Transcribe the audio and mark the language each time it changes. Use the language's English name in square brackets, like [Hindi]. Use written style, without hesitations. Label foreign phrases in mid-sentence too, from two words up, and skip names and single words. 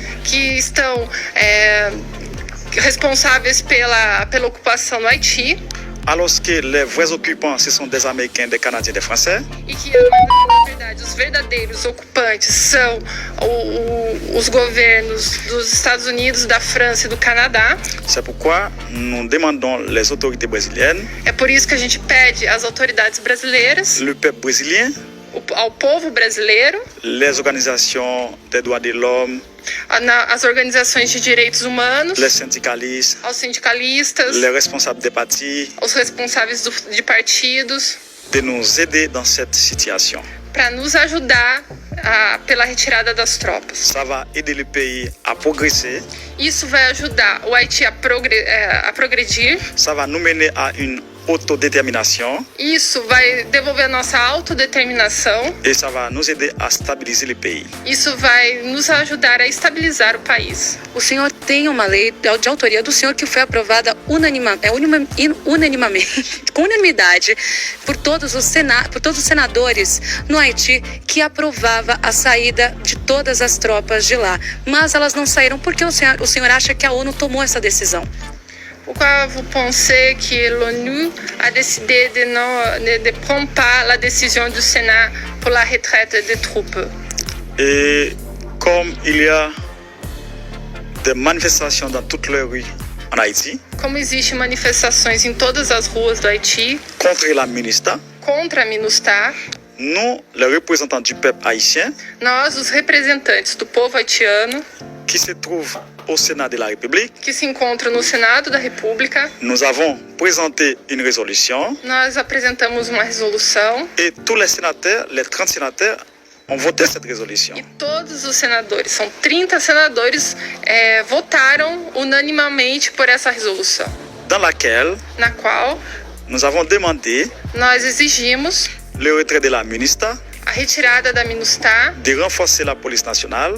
[Portuguese] que estão responsáveis pela ocupação no Haiti [French] alors que les vrais occupants, ce sont des Américains, des Canadiens, des Français. [Portuguese] e que, na verdade, os verdadeiros ocupantes são os governos dos Estados Unidos, da França e do Canadá. [French] C'est pourquoi nous demandons les autorités brésiliennes, [Portuguese] É por isso que a gente pede às autoridades brasileiras, [French] le peuple brésilien, [Portuguese] ao povo brasileiro, [French] les organisations des droits de l'homme, [Portuguese] às organizações de direitos humanos, [French] les syndicalistes, [Portuguese] aos sindicalistas, [French] les responsables des partis, [Portuguese] aos responsáveis de partidos, [French] de nous aider dans cette situation. [Portuguese] para nos ajudar pela retirada das tropas. [French] Ça va aider le pays à progresser, [Portuguese] Isso vai ajudar o Haiti a progredir. [French] ça va nous mener à une autodétermination [Portuguese] Isso vai devolver a nossa autodeterminação. [French] et ça va nous aider à stabiliser le pays. [Portuguese] Isso vai nos ajudar a estabilizar o país. O senhor tem uma lei de autoria do senhor que foi aprovada unanimamente, com unanimidade, por todos os senadores no Haiti, que aprovava a saída de todas as tropas de lá. Mas elas não saíram porque o senhor acha que a ONU tomou essa decisão. [French] Pourquoi vous pensez que l'ONU a décidé de prendre pas la décision du Sénat pour la retraite des troupes? Et comme il y a des manifestations dans toutes les rues en Haïti, [Portuguese] Como existem manifestações em todas as ruas do Haiti [French] contre la MINUSTAH, [Portuguese] contra a MINUSTAH, [French] nous, les représentants du peuple haïtien, [Portuguese] nós, os representantes do povo haitiano, [French] qui se trouvent au Sénat de la République, [Portuguese] que se encontram no Senado da República, [French] nous avons présenté une résolution [Portuguese] nós apresentamos uma resolução [French] et tous les sénateurs, les 30 sénateurs, ont voté cette résolution. [Portuguese] e todos os senadores, são 30 senadores, votaram unanimamente por essa resolução, [French] Dans laquelle [Portuguese] na qual [French] nous avons demandé [Portuguese] nós exigimos [French] le retrait de la MINUSTAH, [Portuguese] a retirada da MINUSTAH [French] de renforcer la police nationale